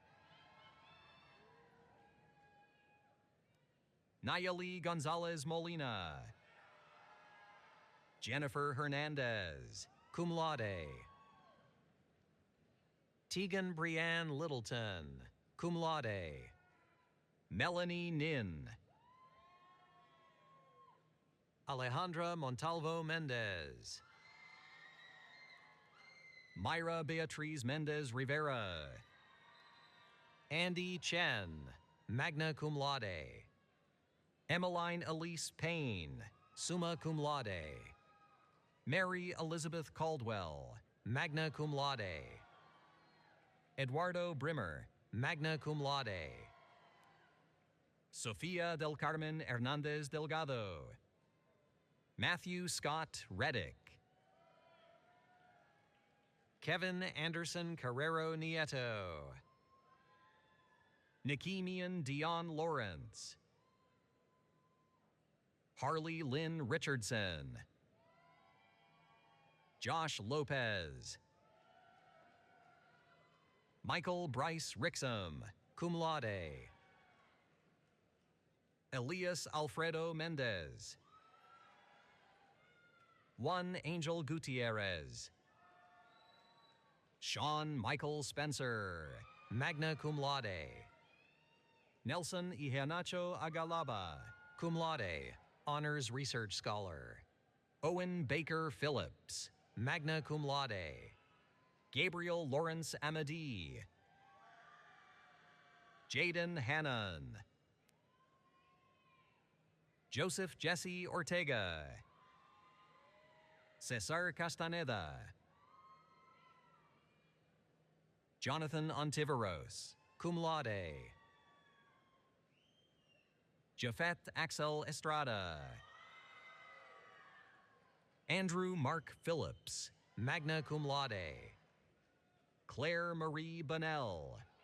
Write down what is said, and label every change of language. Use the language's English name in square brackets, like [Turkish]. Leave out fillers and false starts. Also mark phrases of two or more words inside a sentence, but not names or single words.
[English] Nayeli Gonzalez Molina. Jennifer Hernandez, [Latin] cum laude. [English] Tegan Brianne Littleton, [Latin] cum laude. [English] Melanie Nin. Alejandra Montalvo Mendez. Myra Beatriz Mendez Rivera. Andy Chen, [Latin] magna cum laude. [English] Emmeline Elise Payne, [Latin] summa cum laude. [English] Mary Elizabeth Caldwell, [Latin] magna cum laude. [English] Eduardo Brimmer, [Latin] magna cum laude. [English] Sofia del Carmen Hernandez Delgado. Matthew Scott Reddick. Kevin Anderson Carrero Nieto. Nikimian Dion Lawrence. Harley Lynn Richardson. Josh Lopez. Michael Bryce Rixum, [Latin] cum laude. [English] Elias Alfredo Mendez. Juan Angel Gutierrez. Sean Michael Spencer, [Latin] magna cum laude. [English] Nelson Iheanacho Agalaba, [Latin] cum laude, [English] honors research scholar. Owen Baker Phillips, [Latin] magna cum laude. [English] Gabriel Lawrence Amadi. Jaden Hannon. Joseph Jesse Ortega. Cesar Castaneda. Jonathan Ontiveros, [Latin] cum laude. [English] Jafet Axel Estrada. Andrew Mark Phillips, [Latin] magna cum laude. [English] Claire Marie Bunnell.